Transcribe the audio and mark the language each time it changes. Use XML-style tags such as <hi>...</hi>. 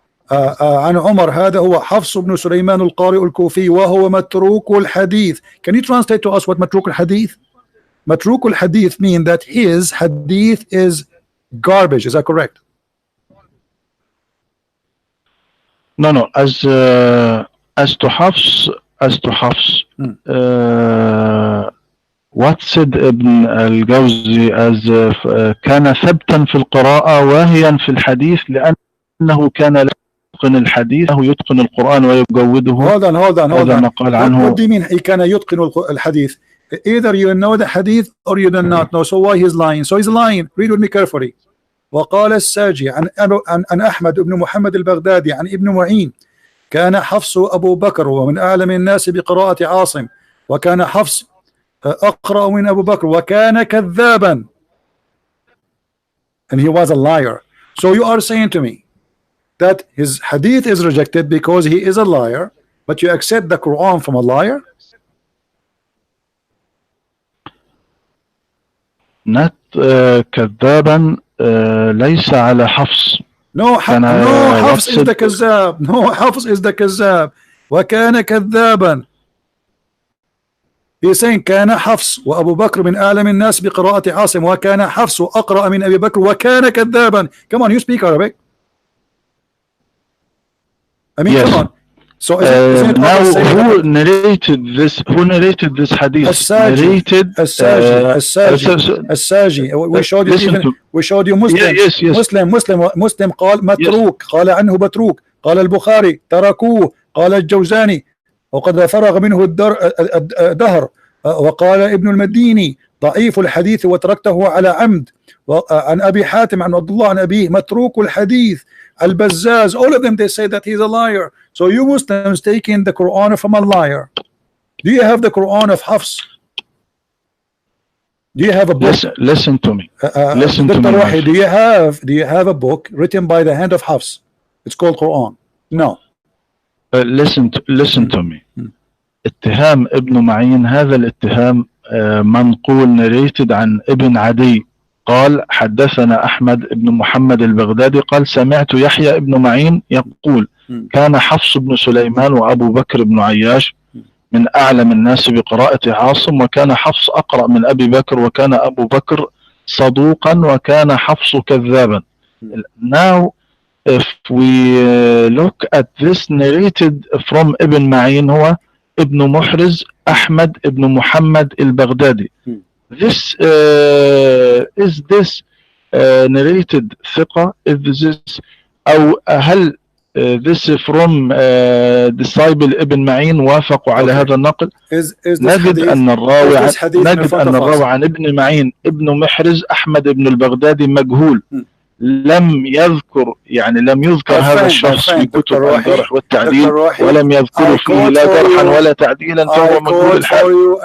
<ar>عن عمر هذا هو حفص بن سليمان القارئ الكوفي وهو متروك الحديث.</ar> <en>Can you translate to us what</en> <ar>متروك الحديث? متروك الحديث</ar> <en>mean that his hadith is garbage. Is that correct? No. As to Hafs, what said Ibn al-Jawzi as</en> <ar>كان ثبتا في القراءة واهيا في الحديث لأنه كان لا يتقن الحديث أو يتقن القرآن ويجوده.</ar> <en>Hold on.</en> <ar>قال عنه.</ar> <en>What do you mean he</en> <ar>كان يتقن الحديث?</ar> <en>Either you know the hadith or you do not know. So why he's lying? So he's lying. Read with me carefully.</en> <ar>وقال الساجي عن أحمد بن محمد البغدادي عن ابن معين كان حفص أبو بكر ومن أعلم الناس بقراءة عاصم وكان حفص أقرأ من أبو بكر وكان كذابا,</ar> <en>and he was a liar. So you are saying to me that his hadith is rejected because he is a liar, but you accept the Quran from a liar? Not</en> <ar>كذابا ليس على حفص.</ar> <en>No, Hafs is the كذاب. No, Hafs is the كذاب.</en> <ar>وكان كذابا.</ar> <en>He's saying</en> <ar>كان حفص وأبو بكر من أعلم الناس بقراءة عاصم وكان حفص أقرأ من أبي بكر وكان كذابا.</ar> <en>Come on, you speak Arabic. I mean, yes. Come on. So is it now who narrated this? Who narrated this hadith? الساجي. We showed you Muslim. Yes.</en> <ar>Muslim قال متروك, قال عنه متروك. قال البخاري تركوه, قال الجوزاني وقد فرغ منه الدهر, وقال ابن المديني ضعيف الحديث وتركته على عمد. عن أبي حاتم عن عبد الله عن أبيه متروك الحديث.</ar> <en>Al-Bazzaz, all of them, they say that he's a liar. So you Muslims taking the Quran from a liar. Do you have the Quran of Hafs? Do you have a book? Listen to me. Listen to me. Rohi, do you have a book written by the hand of Hafs? It's called Quran. No. Listen to me.</en> <ar>اتهام ابن معين, هذا الاتهام منقول</ar> <en>narrated</en> <ar>عن ابن عدي. قال حدثنا أحمد بن محمد البغدادي قال سمعت يحيى بن معين يقول كان حفص بن سليمان وأبو بكر بن عياش من أعلم الناس بقراءة عاصم وكان حفص أقرأ من أبي بكر وكان أبو بكر صدوقا وكان حفص كذابا.</ar> <en>Now if we look at this narrated from</en> <ar>ابن معين هو ابن محرز أحمد بن محمد البغدادي.</ar> <en>This is this narrated ثقة? Is this</en> <ar>أو هل</ar> <en>this from disciple</en> <ar>ابن معين وافقوا على هذا النقل؟ نجد أن الراوي عن ابن معين ابن محرز أحمد بن البغدادي مجهول. لم يذكر هذا الشخص في كتب الجرح والتعديل ولم يذكر فيه لا جرحا ولا تعديلا فهو مجهول الحال.</ar>